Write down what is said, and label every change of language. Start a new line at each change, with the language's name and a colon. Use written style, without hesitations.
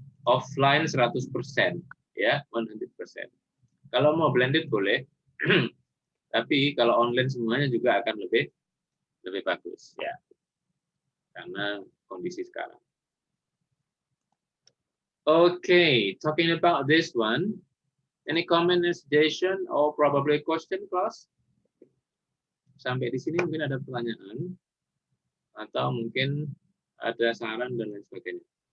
Indonesian: Offline 100%, ya, 100%. Kalau mau blended boleh. Tapi kalau online semuanya juga akan lebih bagus, ya. Karena kondisi sekarang.
English: Okay, talking about this one, Any comment, suggestion, or probably question, class?
Indonesian: Sampai di sini mungkin ada pertanyaan atau mungkin ada saran dan lain sebagainya.